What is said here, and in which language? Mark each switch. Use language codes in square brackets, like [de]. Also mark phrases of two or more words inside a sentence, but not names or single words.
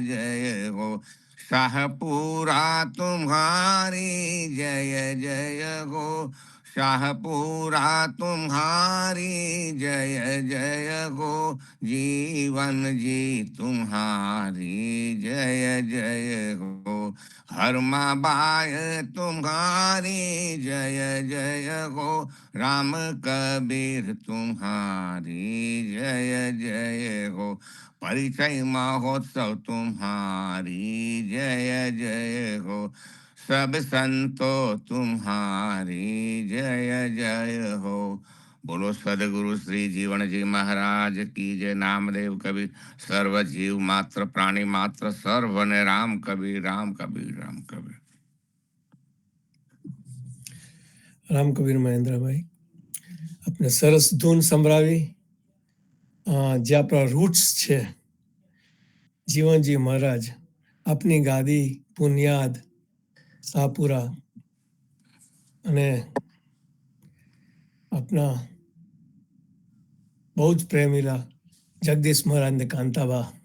[hi] जय हो, शाहपुरा तुम्हारी जय जय हो, शाहपुरा तुम्हारी जय जय हो, जीवन जी तुम्हारी जय जय हो, हरमाबाई तुम्हारी जय जय हो, राम कबीर तुम्हारी जय जय हो, परिचय महोत्सव तुम्हारी जय जय हो, सब संतो तुम्हारी जय जय हो। बोलो सदगुरु श्री जीवन जी महाराज की जय। नामदेव कबीर सर्व जीव मात्र प्राणी मात्र सर्व ने राम कबीर राम कबीर राम कबीर। [gu] રામ કબીર મહેન્દ્રભાઈ, આપણે સરસ ધૂન સંભળાવી. જે આપણા રૂટ્સ છે, જીવનજી મહારાજ, આપની ગાદી, પુનિયાદ, સાપુરા અને આપના બહુ જ પ્રેમીલા જગદીશ મહારાજ ને કાંતાબા.